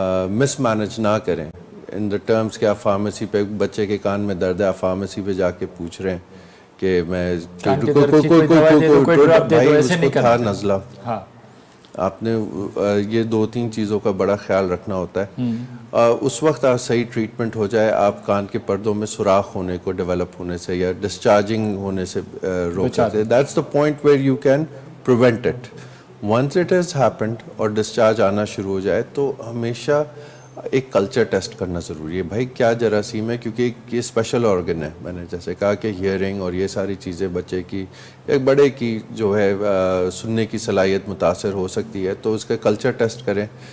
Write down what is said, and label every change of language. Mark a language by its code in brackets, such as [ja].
[ur] مس manage نہ کریں ان the terms کہ آپ فارمیسی پہ, بچے کے کان میں درد ہے, آپ فارمیسی پہ جا کے پوچھ رہے ہیں کہ میں بھائی اس کو تھا نزلہ, آپ نے یہ 2-3 چیزوں کا بڑا خیال رکھنا ہوتا ہے. اس وقت آپ صحیح ٹریٹمنٹ ہو جائے, آپ کان کے پردوں میں سوراخ ہونے کو ڈیولپ ہونے سے یا ڈسچارجنگ ہونے سے روک سکتے ہیں. [en] That's the point where you can prevent it. Once it has happened [ur] اور ڈسچارج آنا شروع ہو جائے تو ہمیشہ ایک کلچر ٹیسٹ کرنا ضروری ہے. بھائی کیا جراثیم ہے, کیونکہ یہ اسپیشل آرگن ہے. میں نے جیسے کہا کہ ہیئرنگ اور یہ ساری چیزیں بچے کی, ایک بڑے کی جو ہے سننے کی صلاحیت متاثر ہو سکتی ہے, تو اس کا کلچر ٹیسٹ کریں.